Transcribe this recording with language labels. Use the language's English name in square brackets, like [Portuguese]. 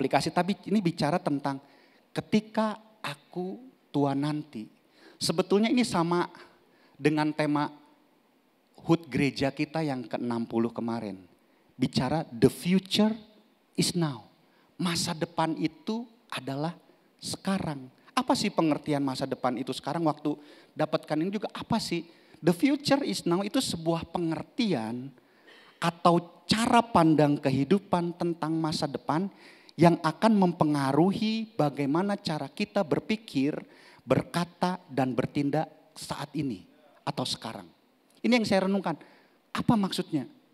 [Indonesian] Tapi ini bicara tentang ketika aku tua nanti. Sebetulnya ini sama dengan tema HUT gereja kita yang ke-60 kemarin. Bicara [English] the future is now. [Indonesian] Masa depan itu adalah sekarang. Apa sih pengertian masa depan itu sekarang? Waktu dapatkan ini juga apa sih? [English] The future is now [Indonesian] itu sebuah pengertian atau cara pandang kehidupan tentang masa depan yang akan mempengaruhi bagaimana cara kita berpikir, berkata, dan bertindak saat ini atau sekarang. Ini yang saya renungkan. Apa maksudnya?